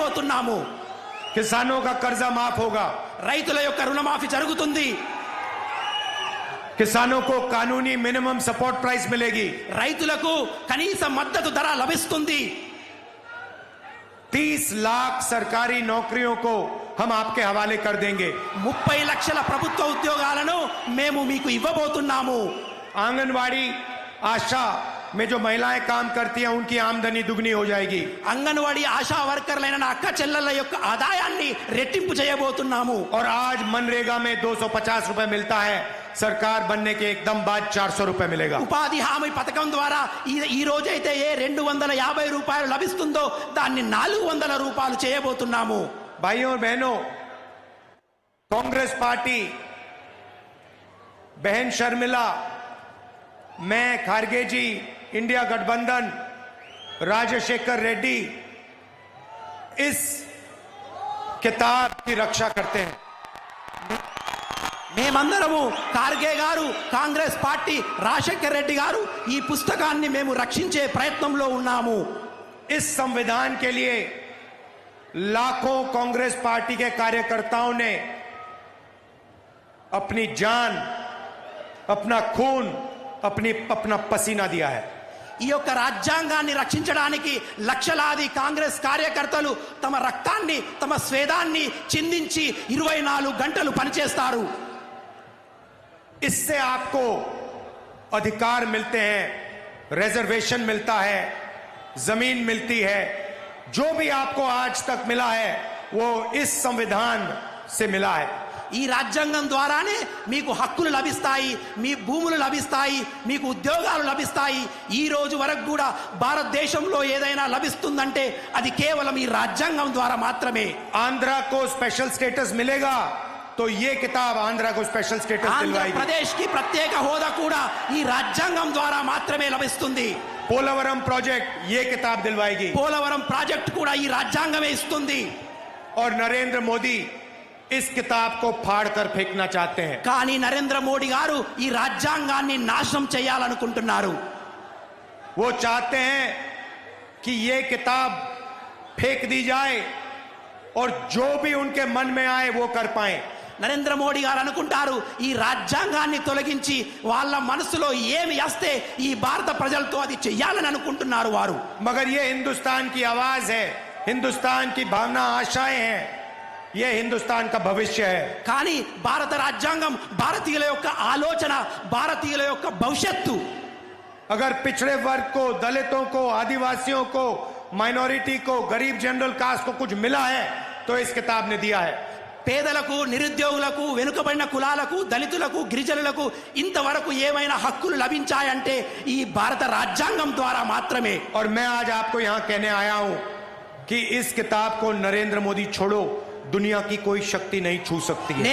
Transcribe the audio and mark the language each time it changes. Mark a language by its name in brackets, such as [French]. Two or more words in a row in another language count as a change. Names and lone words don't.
[Telugu] చేయబోతున్నాము. [Hindi] किसानों का कर्जा माफ होगा, [Telugu] రైతుల యొక్క రుణమాఫీ జరుగుతుంది. [Hindi] किसानों को कानूनी [English] minimum support price [Hindi] मिलेगी, [Telugu] రైతులకు కనీస మద్దతు ధర లభిస్తుంది. [Hindi] 30 लाख सरकारी नौकरियों को हम आपके हवाले कर देंगे. [Telugu] 30 లక్షల ప్రభుత్వ ఉద్యోగాలను మేము మీకు ఇవ్వబోతున్నాము. [Hindi] आंगनवाड़ी आशा में जो महिलाएं काम करती हैं उनकी आमदनी दुगनी हो जाएगी. [Telugu] అంగన్వాడీ ఆశా వర్కర్లైన నా అక్క చెల్లెళ్ళ యొక్క ఆదాయాన్ని రెట్టింపు చేయబోతున్నాము. [Hindi] और आज मनरेगा में 250 रुपए मिलता है, सरकार बनने के एकदम बाद 400 रुपए मिलेगा. [Telugu] ఉపాధి హామీ పథకం ద్వారా ఈ రోజైతే ఏ 250 రూపాయలు లభిస్తుందో దాన్ని 400 రూపాయలు చేయబోతున్నాము. [Hindi] भाइयों और बहनों, कांग्रेस पार्टी, बहन शर्मिला, मैं, खारगे जी, इंडिया गठबंधन, राजशेखर रेड्डी इस किताब की रक्षा करते हैं. [Telugu] మేమందరము ఖార్గే గారు, కాంగ్రెస్ పార్టీ, రాజశేఖర్ రెడ్డి గారు ఈ పుస్తకాన్ని మేము రక్షించే ప్రయత్నంలో ఉన్నాము. [Hindi] इस संविधान के लिए लाखों कांग्रेस पार्टी के कार्यकर्ताओं ने अपनी जान, अपना खून, अपना पसीना दिया है. [Telugu] ఈ యొక్క రాజ్యాంగాన్ని రక్షించడానికి లక్షలాది కాంగ్రెస్ కార్యకర్తలు తమ రక్తాన్ని, తమ స్వేదాన్ని చిందించి 24 గంటలు పనిచేస్తారు. [Hindi] इससे आपको अधिकार मिलते हैं, रिजर्वेशन मिलता है, जमीन मिलती है. जो भी आपको आज तक मिला है वो इस संविधान से मिला है. [Telugu] ఈ రాజ్యాంగం ద్వారానే మీకు హక్కులు లభిస్తాయి, మీ భూములు లభిస్తాయి, మీకు ఉద్యోగాలు లభిస్తాయి. ఈ రోజు వరకు కూడా భారతదేశంలో ఏదైనా లభిస్తుందంటే అది కేవలం ఈ రాజ్యాంగం ద్వారా మాత్రమే. [Hindi] आंध्रा को [English] special status [Hindi] मिलेगा तो ये किताब आंध्रा को [English] special status [Hindi] दिलवाएगी. [Telugu] ఆంధ్రప్రదేశ్ కి ప్రత్యేక హోదా కూడా ఈ రాజ్యాంగం ద్వారా మాత్రమే లభిస్తుంది. [Hindi] పోలవరం ప్రాజెక్ట్ ये किताब दिलवाएगी. [Telugu] పోలవరం ప్రాజెక్ట్ కూడా ఈ రాజ్యాంగమే ఇస్తుంది. [Hindi] और नरेंद्र मोदी इस किताब को फाड़कर फेंकना चाहते हैं. [Telugu] కానీ నరేంద్ర మోడీ గారు ఈ రాజ్యాంగాన్ని నాశనం చేయాలనుకుంటున్నారు. [Hindi] वो चाहते हैं कि ये किताब फेंक दी जाए और जो भी उनके मन में आए वो कर पाए. [Telugu] నరేంద్ర మోడీ గారు అనుకుంటారు ఈ రాజ్యాంగాన్ని తొలగించి వాళ్ళ మనసులో ఏమి వస్తే ఈ భారత ప్రజలతో అది చెయ్యాలని అనుకుంటున్నారు వారు. [Hindi] मगर ये हिंदुस्तान की आवाज है, हिंदुस्तान की भावना, आशाएं हैं, ये हिंदुस्तान का भविष्य है. [Telugu] కానీ భారత రాజ్యాంగం భారతీయుల యొక్క ఆలోచన, భారతీయుల యొక్క భవిష్యత్తు. [Hindi] अगर पिछड़े वर्ग को, दलितों को, आदिवासियों को, माइनॉरिटी को, गरीब [English] general caste [Hindi] को कुछ मिला है तो इस किताब ने दिया है. [Telugu] పేదలకు, నిరుద్యోగులకు, వెనుకబడిన కులాలకు, దళితులకు, గిరిజనులకు ఇంతవరకు ఏమైనా హక్కులు లభించాయంటే ఈ భారత రాజ్యాంగం ద్వారా మాత్రమే. [Hindi] और मैं आज आपको यहां कहने आया हूं कि इस किताब को नरेंद्र मोदी छोड़ो, दुनिया की कोई शक्ति नहीं छू सकती है.